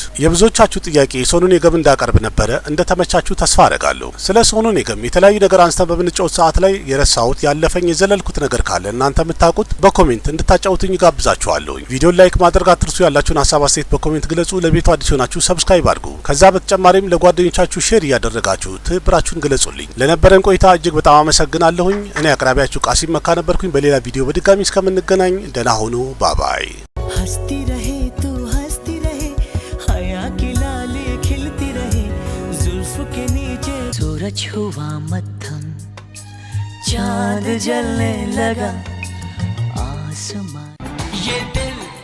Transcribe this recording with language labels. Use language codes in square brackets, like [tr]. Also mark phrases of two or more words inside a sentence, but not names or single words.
[am] የብዙዎቻችሁ ጥያቄ ሶኑ ኒገም እንዳቀርብ ነበረ። እንደተመቻችሁ ተስፋ አደርጋለሁ። ስለ ሶኑ ኒገም የተለያዩ ነገር አንስተን በምንጫወት ሰዓት ላይ የረሳሁት ያለፈኝ የዘለልኩት ነገር ካለ እናንተ የምታውቁት በኮሜንት እንድታጫውቱኝ ጋብዛችኋለሁ። ቪዲዮን ላይክ ማድረግ አትርሱ። ያላችሁን ሀሳብ አስተያየት በኮሜንት ግለጹ። ለቤቱ አዲስ ሆናችሁ ሰብስክራይብ አድርጉ። ከዛ በተጨማሪም ለጓደኞቻችሁ ሼር እያደረጋችሁ ትብብራችሁን ግለጹልኝ። ለነበረን ቆይታ እጅግ በጣም አመሰግናለሁኝ። እኔ አቅራቢያችሁ ቃሲም መካ ነበርኩኝ። በሌላ ቪዲዮ በድጋሚ እስከምንገናኝ ደህና ሁኑ። ባባይ። [hi] हंसती रहे तू हंसती रहे, हया की लाली खिलती रहे, जुल्फ के नीचे सूरज हुआ मत्थम, चांद जलने लगा आसमान, ये दिल